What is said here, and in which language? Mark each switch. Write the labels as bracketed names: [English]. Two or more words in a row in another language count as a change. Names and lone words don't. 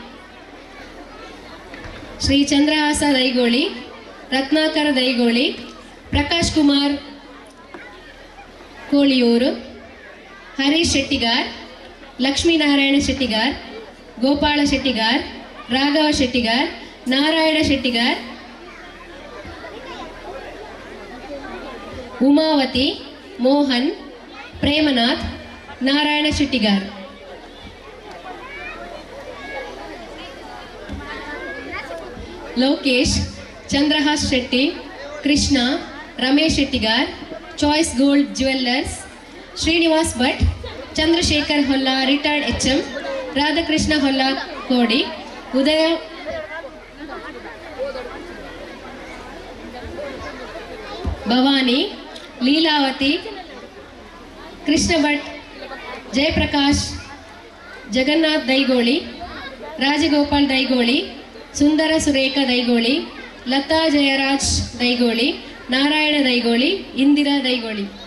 [Kannada] ಶ್ರೀ ಚಂದ್ರಹಾಸ ದೈಗೋಳಿ, ರತ್ನಾಕರ ದೈಗೋಳಿ, ಪ್ರಕಾಶ್ ಕುಮಾರ್ ಕೋಳಿಯೂರು, ಹರೀಶ್ ಶೆಟ್ಟಿಗಾರ್, ಲಕ್ಷ್ಮೀನಾರಾಯಣ ಶೆಟ್ಟಿಗಾರ್, ಗೋಪಾಳ ಶೆಟ್ಟಿಗಾರ್, ರಾಘವ ಶೆಟ್ಟಿಗಾರ್, ನಾರಾಯಣ ಶೆಟ್ಟಿಗಾರ್, ಉಮಾವತಿ, ಮೋಹನ್, ಪ್ರೇಮನಾಥ್, ನಾರಾಯಣ ಶೆಟ್ಟಿಗಾರ್. ಲೋಕೇಶ್, ಚಂದ್ರಹಾಸ್ ಶೆಟ್ಟಿ, ಕೃಷ್ಣ, ರಮೇಶ್ ಶೆಟ್ಟಿಗಾರ್, ಚಾಯ್ಸ್ ಗೋಲ್ಡ್ ಜ್ಯುವೆಲ್ಲರ್ಸ್, ಶ್ರೀನಿವಾಸ್ ಭಟ್, ಚಂದ್ರಶೇಖರ್ ಹೊಲ್ಲ [English] retired HM, [Kannada] ರಾಧಾಕೃಷ್ಣ ಹೊಲ್ಲ ಕೋಡಿ, ಉದಯ ಭವಾನಿ, ಲೀಲಾವತಿ, ಕೃಷ್ಣ ಭಟ್, ಜಯಪ್ರಕಾಶ್, ಜಗನ್ನಾಥ್ ದೈಗೋಳಿ, ರಾಜಗೋಪಾಲ್ ದೈಗೋಳಿ, ಸುಂದರ ಸುರೇಖ ದೈಗೋಳಿ, ಲತಾ ಜಯರಾಜ್ ದೈಗೋಳಿ, ನಾರಾಯಣ ದೈಗೋಳಿ, ಇಂದಿರಾ ದೈಗೋಳಿ.